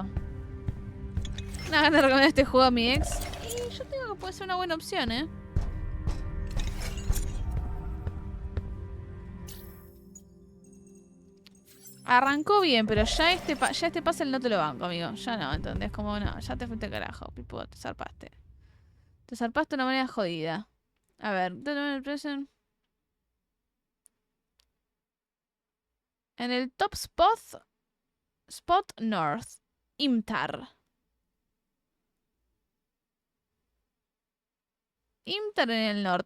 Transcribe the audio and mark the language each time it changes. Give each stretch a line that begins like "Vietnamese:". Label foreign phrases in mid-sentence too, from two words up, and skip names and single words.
Spanish: Una gana de recomendar este juego a mi ex. Y yo digo que puede ser una buena opción, ¿eh? Arrancó bien, pero ya este puzzle no te lo banco, amigo. Ya no, ¿entendés? Como no, ya te fuiste al carajo, Pipo, te zarpaste. Te zarpaste de una manera jodida. A ver, en el
English: top spot north,
Spanish: Imtar. Imtar en el norte.